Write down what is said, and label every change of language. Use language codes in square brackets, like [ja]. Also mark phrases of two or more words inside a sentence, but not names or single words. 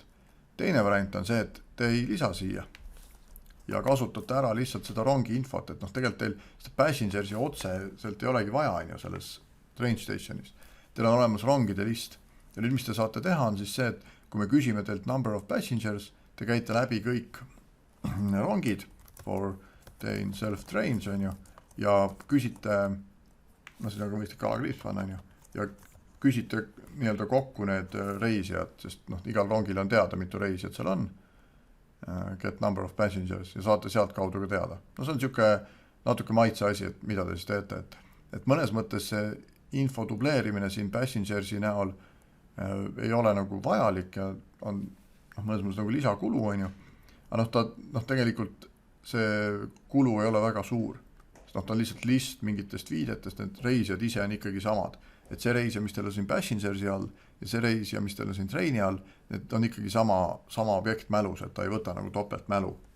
[et] Teine variant on see, et te ei lisa siia ja kasutate ära lihtsalt seda rongi infot, et noh, tegelikult teil seda passengersi otse sealt ei olegi vaja on ju selles [en] train stationis. [et] Teil on olemas rongide list ja nüüd mis te saate teha on siis see, et kui me küsime teilt [en] number of passengers, [et] te käite läbi kõik rongid [en] for train self trains [et] on ju ja küsite, no siin on ka mõistlik alakriips panna on ju, ja küsite nii-öelda kokku need reisijad, sest noh, igal rongil on teada, mitu reisijad seal on, [en] get number of passengers [et] ja saate sealt kaudu ka teada. No see on siuke natuke maitse asi, et mida te siis teete, et mõnes mõttes see info dubleerimine siin passengersi näol ei ole nagu vajalik ja on mõnes mõttes nagu lisakulu on ju, aga noh, tegelikult see kulu ei ole väga suur, sest ta on lihtsalt list mingitest viidetest, need reisijad ise on ikkagi samad, et see reisija, mis teil on siin passengersi all ja see reisija, mis teil on siin treini all, need on ikkagi sama objekt mälus, et ta ei võta nagu topelt mälu.